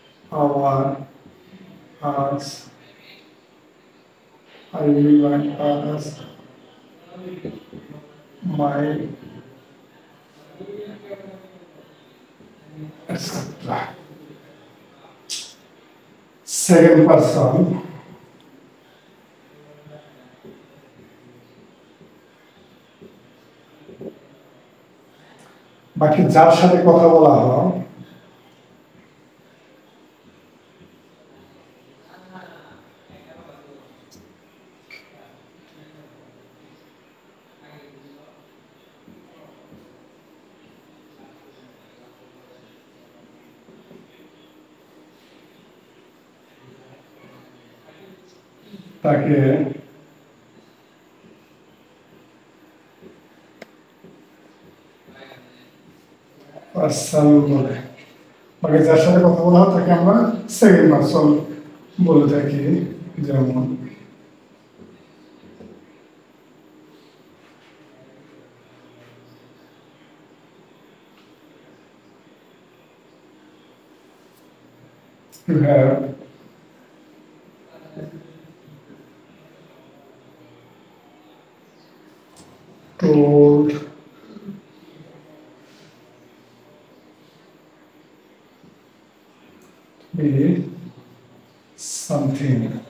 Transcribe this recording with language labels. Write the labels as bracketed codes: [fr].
[en] our, us, I will like us, my, etc. [bn] Second person, বাকি যার সাথে কথা বলা হয় তাকে পার্সন বলে, বাকি যার সাথে কথা বলা হয় তাকে আমরা সেকেন্ড পার্সন বলে থাকি। [en] যেমন you have told me something.